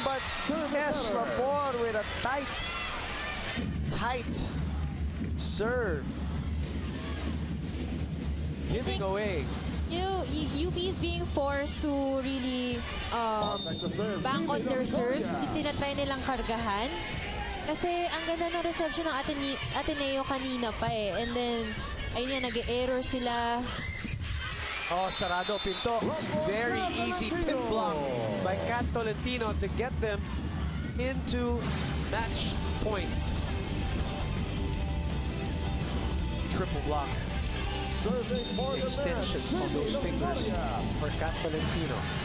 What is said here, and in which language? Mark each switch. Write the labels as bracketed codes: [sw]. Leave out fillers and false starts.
[en] But Eslapor with a tight serve. Giving away. UP is being forced to really bank on their serve. [tl] Tinatry nilang kargahan. Kasi ang ganda ng reception ng Ateneo kanina pa eh. [en] And then, [tl] ayun yan, nag-error sila. Oh, sarado pinto. [en] Very easy tip block by Kat Tolentino to get them into match point. Triple block. Extension of those fingers for Kat Tolentino.